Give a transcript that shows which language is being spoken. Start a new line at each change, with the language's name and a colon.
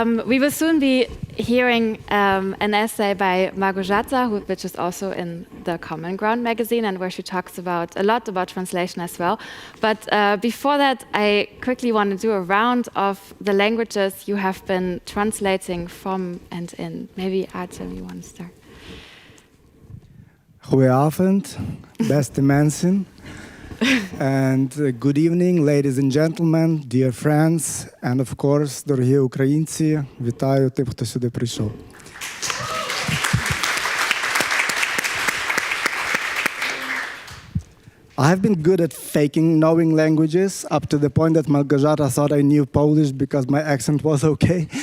English: We will soon be hearing an essay by Małgorzata, which is also in the Common Ground magazine, and where she talks a lot about translation as well. But before that, I quickly want to do a round of the languages you have been translating from and in. Maybe Artem, you want to start?
Dutch: Goedenavond, beste mensen.
English: And good evening, ladies and gentlemen, dear friends, and of course,
Ukrainian: дорогі українці, вітаю тих, хто сюди прийшов.
English: I have been good at faking knowing languages up to the point that Małgorzata thought I knew Polish because my accent was okay.